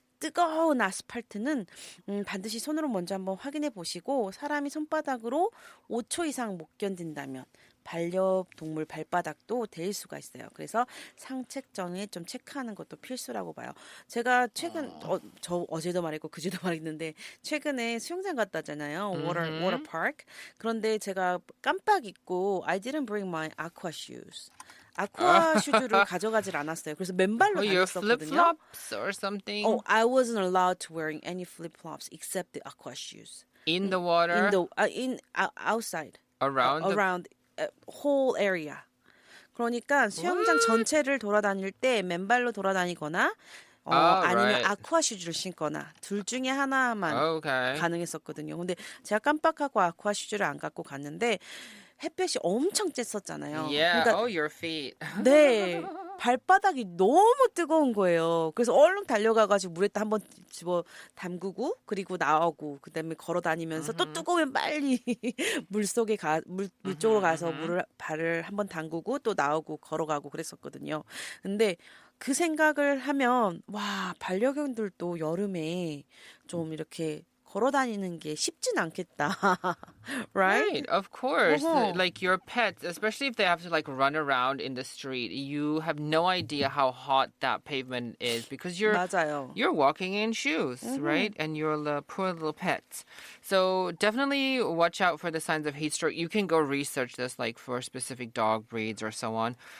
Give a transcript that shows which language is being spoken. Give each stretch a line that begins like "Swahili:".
Korean: 뜨거운 아스팔트는 반드시 손으로 먼저 한번 확인해 보시고 사람이 손바닥으로 5초 이상 못 견딘다면 반려동물 발바닥도 데일 수가 있어요. 그래서 상책 전에 좀 체크하는 것도 필수라고 봐요. 제가 최근 저 어제도 말했고 그제도 말했는데 최근에 수영장 갔다 왔잖아요.
English: water park.
Korean: 그런데 제가 깜빡 잊고
English: I didn't bring my aqua shoes.
Korean: 아쿠아 슈즈를 가져가질 않았어요. 그래서 맨발로
English: Oh, your
Korean: 다녔었거든요.
English: flip-flops or something Oh, I wasn't allowed to wearing any flip-flops except the aqua shoes. in the water Outside around the around whole area.
Korean: 그러니까 수영장 전체를 돌아다닐 때 맨발로 돌아다니거나 아니면
English: right.
Korean: 아쿠아 슈즈를 신거나 둘 중에 하나만
English: Okay.
Korean: 가능했었거든요. 근데 제가 깜빡하고 아쿠아 슈즈를 안 갖고 갔는데 햇볕이 엄청 쬐었잖아요.
English: Yeah.
Korean: 그러니까
English: Oh, your feet.
Korean: 네. 발바닥이 너무 뜨거운 거예요. 그래서 얼른 달려가가지고 물에 한번 집어 담그고 그리고 나오고 그다음에 걸어 다니면서 또 뜨거우면 빨리 물 속에 물 쪽으로 가서 발을 한번 담그고 또 나오고 걸어가고 그랬었거든요. 근데 그 생각을 하면 와 반려견들도 여름에 좀 이렇게 걸어 다니는 게 쉽진 않겠다.
English: right? Right, of course. Uh-huh. Like your pets, especially if they have to like run around in the street, you have no idea how hot that pavement is because
Korean: 맞아요.
English: you're walking in shoes, right? And you're the poor little pets. So definitely watch out for the signs of heat stroke. You can go research this like for specific dog breeds or so on.